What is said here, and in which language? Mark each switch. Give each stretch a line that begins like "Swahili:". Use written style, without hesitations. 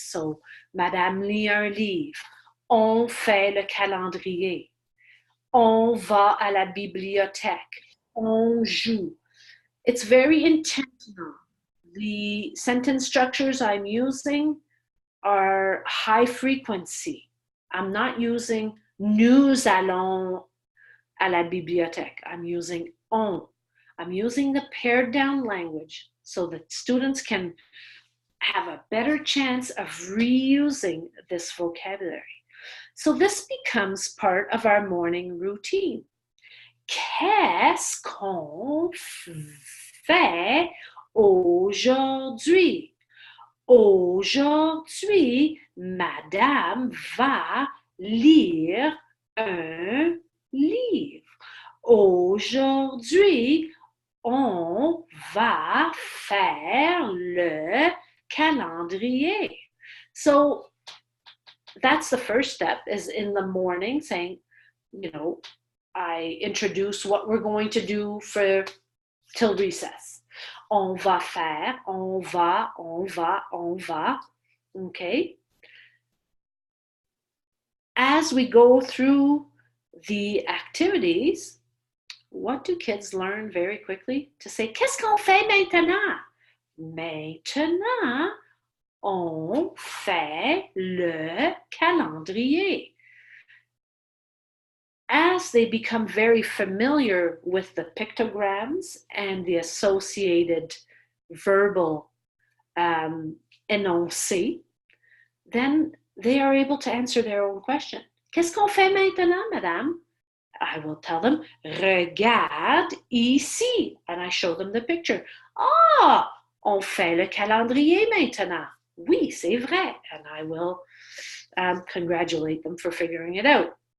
French: So, Madame lit un livre. On fait le calendrier. On va à la bibliothèque. On joue.
English: It's very intentional. The sentence structures I'm using are high frequency. I'm not using
French: nous allons à la bibliothèque.
English: I'm using on. I'm using the pared down language so that students can have a better chance of reusing this vocabulary. So this becomes part of our morning routine.
French: Qu'est-ce qu'on fait aujourd'hui? Aujourd'hui, Madame va lire un livre. Aujourd'hui, on va faire le calendrier.
English: So that's the first step, is in the morning saying, I introduce what we're going to do till recess.
French: On va faire, on va, on va, on va. Okay?
English: As we go through the activities, what do kids learn very quickly? To say,
French: qu'est-ce qu'on fait maintenant? Maintenant, on fait le calendrier.
English: As they become very familiar with the pictograms and the associated verbal énoncé, then they are able to answer their own question.
French: Qu'est-ce qu'on fait maintenant, madame?
English: I will tell them,
French: regarde ici.
English: And I show them the picture.
French: Ah, on fait le calendrier maintenant. Oui, c'est vrai.
English: And I will congratulate them for figuring it out.